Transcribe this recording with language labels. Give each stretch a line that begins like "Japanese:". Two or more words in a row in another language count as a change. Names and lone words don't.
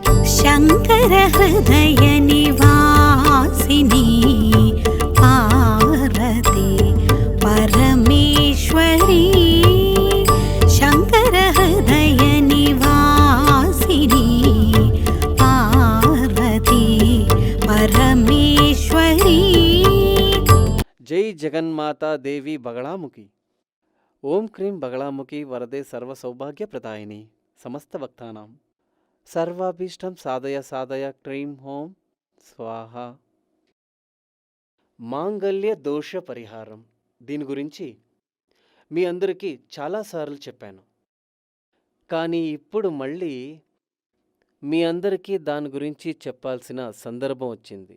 Sanskrit: शङ्कर हृदय निवासिनी पार्वती परमेश्वरी शङ्कर हृदय निवासिनी पार्वती परमेश्वरी। जय जगन्माता देवी बगलामुखी। ओम क्रीं बगलामुखी वरदे सर्वसौभाग्यप्रदायिनी समस्तभक्तानां सर्वाभीष्टं साधय साधय क्रीं हों స్వాహా।
Telugu: మాంగళ్య దోష పరిహారం దీని గురించి మీ అందరికీ చాలాసార్లు చెప్పాను, కానీ ఇప్పుడు మళ్ళీ మీ అందరికీ దాని గురించి చెప్పాల్సిన సందర్భం వచ్చింది.